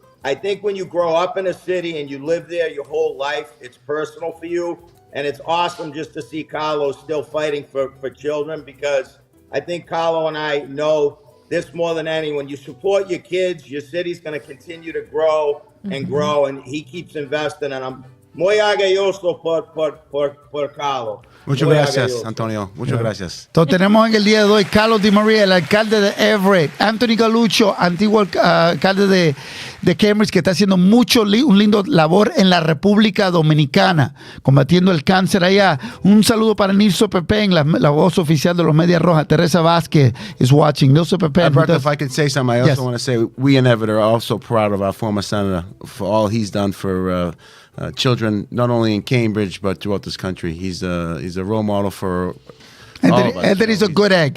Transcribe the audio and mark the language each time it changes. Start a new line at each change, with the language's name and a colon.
English: I think when you grow up in a city and you live there your whole life, it's personal for you, and it's awesome just to see Carlos still fighting for children, because I think Carlo and I know this more than anyone. You support your kids, your city's going to continue to grow and grow, and he keeps investing, and I'm
Spanish: muy orgulloso por Carlo. Muchas Muy gracias, orgulloso. Antonio. Muchas gracias. Entonces tenemos en el día de hoy Carlos Di María, el alcalde de Everett, Anthony Galuccio, antiguo alcalde de Cambridge, que está haciendo un lindo labor en la República Dominicana, combatiendo el cáncer allá. Un saludo para Nilso Pepén, la voz oficial de los Medias Rojas.
English: Teresa Vázquez is watching. Nilso Pepén. Alberto, if I could say something, I also Yes. want to say we in Everett are also proud of our former senator for all he's done for children, not only in Cambridge but throughout this country. He's a role model for all of us. Anthony's a good egg.